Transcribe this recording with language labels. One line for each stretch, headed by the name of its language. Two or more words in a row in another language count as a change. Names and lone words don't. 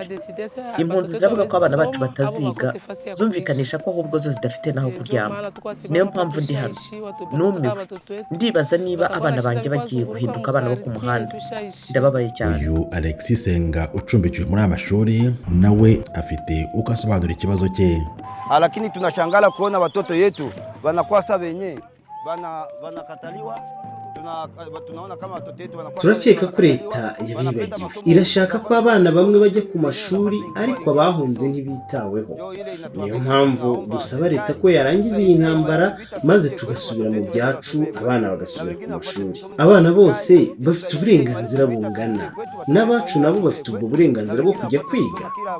Kinyarwanda: Impunzi ziravuga ko abana bacu bataziga, zumvikanisha ko ahubwo zo zidafite naho kuryama. Niyo mpamvu ndi hano, numiwe. Ndibaza niba abana banjye bagiye guhinduka abana bo ku muhanda. Ndababaye cyane. Uyu Alexis Senga ucumbikiwe muri aya mashuri nawe afite uko asobanura ikibazo cye.
Swahili: Lakini tunashangala kuona watoto yetu wanakuwa sasa wenyewe banakataliwa. Tunaona kama watoto yetu wanakuwa.
Kinyarwanda: Turakeka ko Leta yabibagiwe, irashaka ko abana bamwe bajya ku mashuri ariko abahunze ntibitaweho. Niyo mpamvu dusaba Leta ko yarangiza iyi ntambara maze tugasubira mu byacu, abana bagasubira ku mashuri. Abana bose bafite uburenganzira bungana, n'abacu nabo bafite ubwo burenganzira bwo kujya kwiga.